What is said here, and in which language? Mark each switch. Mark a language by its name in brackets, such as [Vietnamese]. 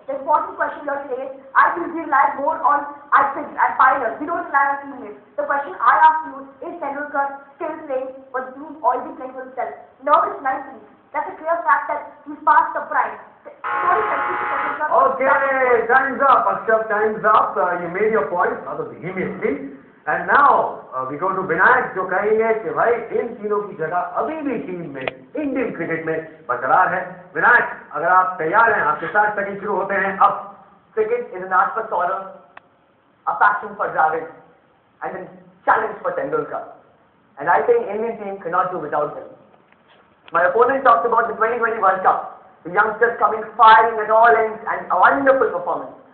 [English] The important question here today is, I think we rely more on icons and pioneers. We don't rely on teammates. The question I ask you is Tendulkar still playing for the team or is he playing for himself? Nervous 90s. That's a clear fact that he's past the prime. Okay, time's up. Akshay, time's up. You made your point, rather vehemently. And now we go to Vinayak, [Hindi] जो कहेंगे कि भाई इन तीनों की जगह अभी भी team में, इंडियन क्रिकेट में बरकरार है. विनायक, अगर आप तैयार हैं, आपके 60 सेकंड शुरू होते हैं अब. [English] Cricket is an art for Saurav, a passion for Dravid, and a challenge for Tendulkar. And I think Indian team cannot do without them. My opponent talked about the 2020 World Cup, the youngsters coming firing at all ends and a wonderful performance.